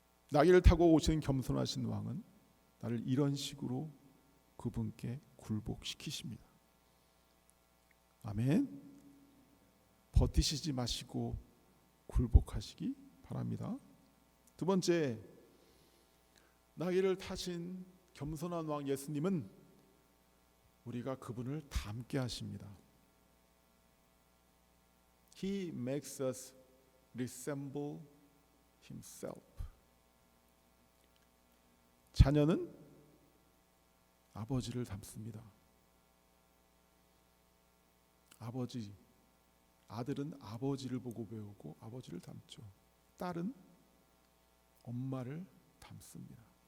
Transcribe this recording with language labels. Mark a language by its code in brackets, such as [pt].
[ko] 나귀를 타고 오시는 겸손하신 왕은 나를 이런 식으로 그분께 굴복시키십니다. 아멘. 버티시지 마시고 굴복하시기 바랍니다. 두 번째, 나귀를 타신 겸손한 왕 예수님은 우리가 그분을 닮게 하십니다. [en] He makes us resemble himself. [ko] 자녀는 아버지를 닮습니다. 아들은 아버지를 보고 배우고 아버지를 닮죠. 딸은 엄마를 닮습니다.